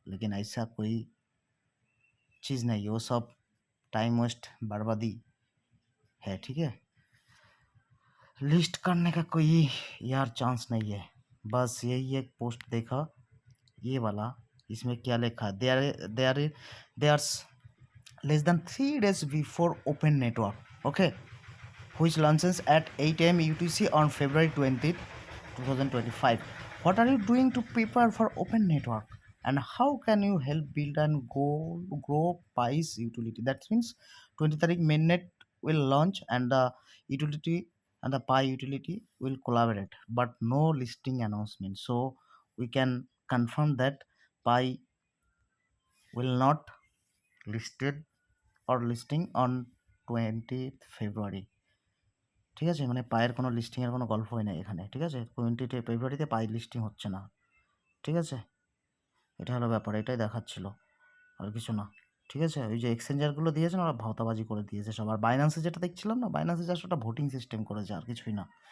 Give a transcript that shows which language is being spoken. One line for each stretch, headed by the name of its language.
Hindi: लेकिन ऐसा कोई चीज़ नहीं है, वो सब टाइम वेस्ट बर्बादी है। ठीक है, लिस्ट करने का कोई यार चांस नहीं है। बस यही एक पोस्ट देखा, ये वाला, इसमें क्या लिखा है,
English: They are less than 3 days before open network. Okay, which launches at 8 a.m. UTC on February 20th, 2025. What are you doing to prepare for open network? And how can you help build and grow PI's utility? That means 20 तारीख mainnet will launch and the utility and the Pi utility will collaborate, but no listing announcement. So we can confirm that Pi will not listed or listing on 20th February।
Bangla: ঠিক আছে, মানে পায়ের কোনো লিস্টিংয়ের কোনো গল্পই নেই এখানে। ঠিক আছে, 20 ফেব্রুয়ারিতে পাই লিস্টিং হচ্ছে না। ঠিক আছে, এটা হলো ব্যাপার, এটাই দেখাচ্ছিল, আর কিছু না। ঠিক আছে, ওই যে এক্সচেঞ্জারগুলো দিয়েছে না, ওরা ভাওতাবাজি করে দিয়েছে সব। আর বাইন্যান্সে যেটা দেখছিলাম না, বাইন্যান্সে জাস্ট ওটা ভোটিং সিস্টেম করেছে, আর কিছুই না।